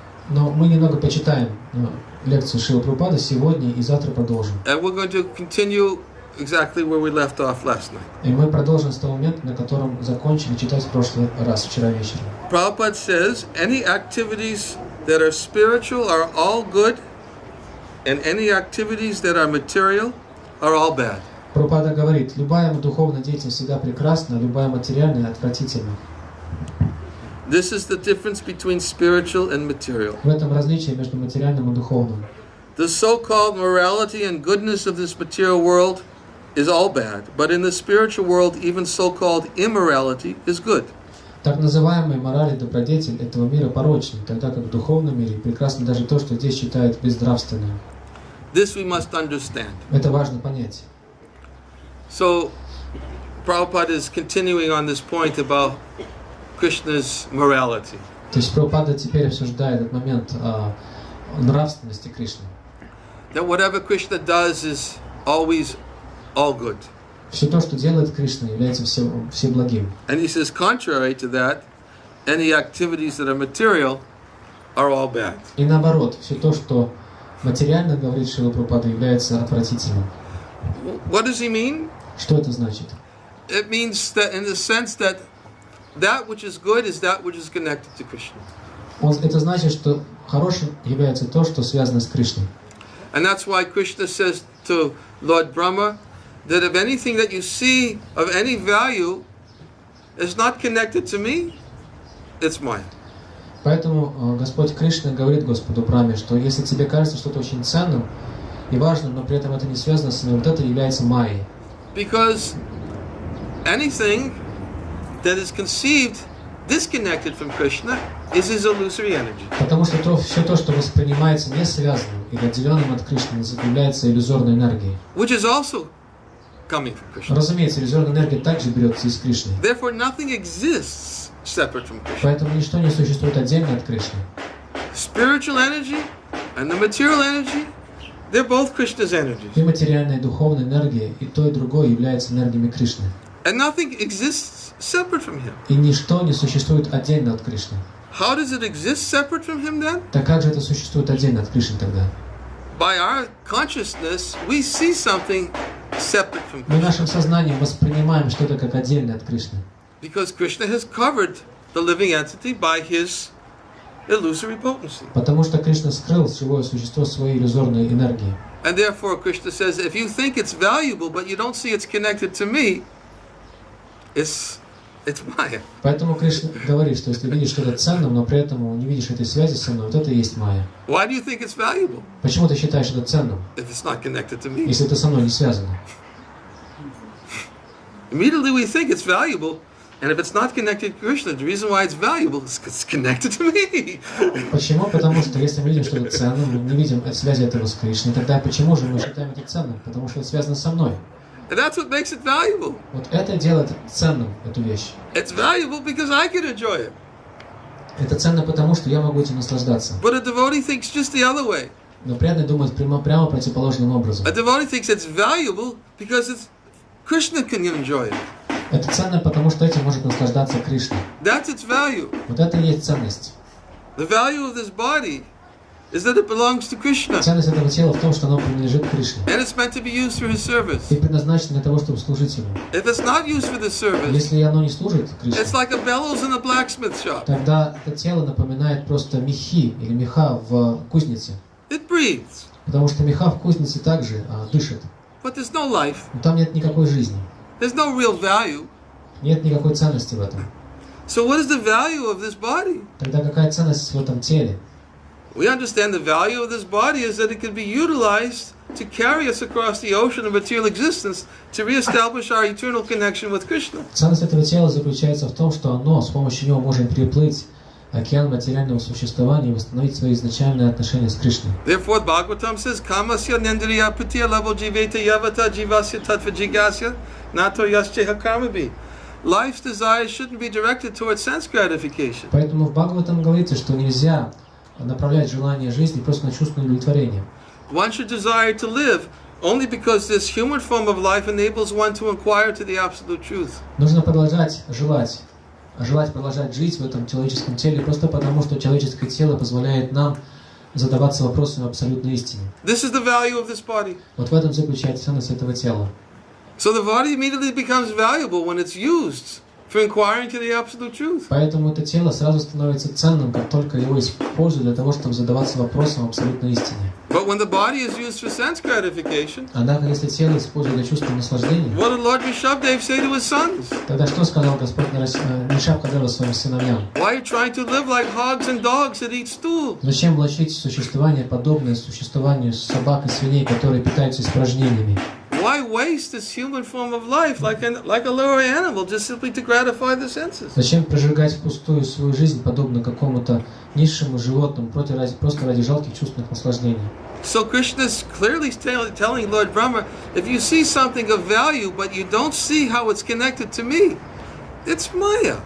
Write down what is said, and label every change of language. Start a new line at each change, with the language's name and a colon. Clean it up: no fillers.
Russian: Но мы немного почитаем лекцию Шрилы Прабхупады сегодня и завтра продолжим.
English: And we're going to continue exactly where we left off last night.
Russian: И мы продолжим с того момента, на котором закончили читать в прошлый раз, вчера вечером.
English: Prabhupada says, any activities that are spiritual are all good, and any activities that are material are all bad.
Russian: Прабхупада говорит, любая духовная деятельность всегда прекрасна, любая материальная отвратительна.
English: This is the difference between spiritual and material.
Russian: В этом различие между материальным и духовным.
English: The so-called morality and goodness of this material world is all bad, but in the spiritual world, even so-called immorality is good.
Russian: Так называемая мораль и добродетель этого мира порочны, тогда как в духовном мире прекрасно даже то, что здесь считают безнравственным.
English: This we must understand.
Russian: Это важно понять.
English: So, Prabhupada is continuing on this point about Krishna's morality.
Russian: То есть Прабхупада теперь обсуждает этот момент нравственности Кришны.
English: That whatever Krishna does is always all good.
Russian: Все то, что делает Кришна, является всеблагим.
English: And he says, contrary to that, any activities that are material are all bad.
Russian: И наоборот, все то, что материально, говорит Шрила Прабхупада, является отвратительным.
English: What does he mean?
Russian: Что это значит?
English: It means that in the sense that that which is good is that which is connected to Krishna.
Russian: Это значит, что хорошим является то, что связано с Кришной.
English: And that's why Krishna says to Lord Brahma that if anything that you see of any value is not connected to me, it's mine.
Russian: Поэтому Господь Кришна говорит Господу Брахме, что если тебе кажется что-то очень ценным и важным, но при этом это не связано с мной, вот это является майей.
English: Because anything that is conceived disconnected from Krishna is his illusory energy.
Russian: Потому что все то, что воспринимается не связанным или отделенным от Кришны, является иллюзорной энергией.
English: Which is also coming from Krishna.
Russian: Разумеется, иллюзорная энергия также берется из Кришны.
English: Therefore, nothing exists separate from Krishna.
Russian: Поэтому ничто не существует отдельно от Кришны.
English: Spiritual energy and the material energy, they're both Krishna's energies.
Russian: И материальная, и духовная энергия, и то, и другое являются энергиями Кришны.
English: And nothing exists separate from him.
Russian: И ничто не существует отдельно от Кришны.
English: How does it exist separate from him then?
Russian: Так как же это существует отдельно от Кришны тогда?
English: By our consciousness, we see something separate from
Russian: Мы
English: Krishna.
Russian: нашим сознанием воспринимаем что-то как отдельно от Кришны.
English: Because Krishna has covered the living entity by his illusory potency.
Russian: Потому что Кришна скрыл живое существо своей иллюзорной энергией.
English: And therefore Krishna says, if you think it's valuable but you don't see it's connected to me, it's Maya.
Russian: Поэтому Кришна говорит, что если видишь что-то ценным, но при этом не видишь этой связи со мной, вот это и есть майя.
English: Why do you think it's valuable
Russian: Почему ты считаешь это ценным,
English: if it's not connected to me?
Russian: если это со мной не связано?
English: Immediately we think it's valuable, and if it's not connected to Krishna, the reason why it's valuable is it's connected to me.
Russian: Почему? Потому что если мы видим, что это ценно, мы не видим связи этого с Кришной, тогда почему же мы считаем это ценным? Потому что это связано со мной.
English: And that's what makes it valuable.
Russian: Вот это делает ценным эту вещь.
English: It's valuable because I can enjoy it.
Russian: Это ценно потому, что я могу этим наслаждаться.
English: But a devotee thinks just the other way.
Russian: Но преданный думает прямо противоположным образом.
English: A devotee thinks it's valuable because it's Krishna can enjoy it.
Russian: Это ценно, потому что этим может наслаждаться Кришна.
English: That's its value.
Russian: Вот это и есть ценность.
English: The value of this body is that it belongs to Krishna.
Russian: Ценность этого тела в том, что оно принадлежит Кришне.
English: And it's meant to be used for His service.
Russian: И предназначено для того, чтобы служить Ему.
English: If it's not used for this service,
Russian: если оно не служит Кришне,
English: it's like a bellows in a blacksmith shop.
Russian: Тогда это тело напоминает просто мехи или меха в кузнице.
English: It breathes.
Russian: Потому что меха в кузнице также дышит.
English: But there's no life.
Russian: Но там нет никакой жизни.
English: There's no real value.
Russian: Нет никакой ценности в этом.
English: So what is the value of this body?
Russian: Тогда какая ценность в этом теле?
English: We understand the value of this body is that it can be utilized to carry us across the ocean of material existence to reestablish our eternal connection with Krishna.
Russian: Ценность этого тела заключается в том, что оно с помощью него может переплыть океан материального существования и восстановить свои изначальные отношения с Кришной.
English: Therefore, Bhagavatam says,
Sanskrit: "Kamasya nendriya putya labo jiveta yavata jivasya tattva jigasya nato yasceha karmabi."
English: Life's desires shouldn't be directed towards sense gratification.
Russian: Поэтому в Бхагаватам говорится, что нельзя направлять желание жизни просто на чувственное удовлетворение.
English: One should desire to live only because this human form of life enables one to inquire to the absolute truth.
Russian: Нужно продолжать желать продолжать жить в этом человеческом теле просто потому, что человеческое тело позволяет нам задаваться вопросами абсолютной истины.
English: This is the value of this body.
Russian: Вот в этом заключается ценность этого тела.
English: So the body immediately becomes valuable when it's used for inquiring to the absolute truth.
Russian: Поэтому это тело сразу становится ценным, как только его используют для того, чтобы задаваться вопросом абсолютной истине.
English: But when the body is used for sense gratification,
Russian: однако, если тело используют для чувства наслаждения,
English: what did Lord Rishabdev say to his sons?
Russian: Тогда что сказал Господь Ришабхадева своим сыновьям?
English: Why are you trying to live like hogs and dogs that eat stool?
Russian: Зачем влачить существование, подобное существованию собак и свиней, которые питаются испражнениями?
English: Why waste this human form of life like a lower animal just simply to gratify the senses?
Russian: Зачем прожигать впустую свою жизнь, подобно какому-то низшему животному, просто ради жалких чувственных наслаждений?
English: So Krishna is clearly telling Lord Brahma, if you see something of value, but you don't see how it's connected to me, it's Maya.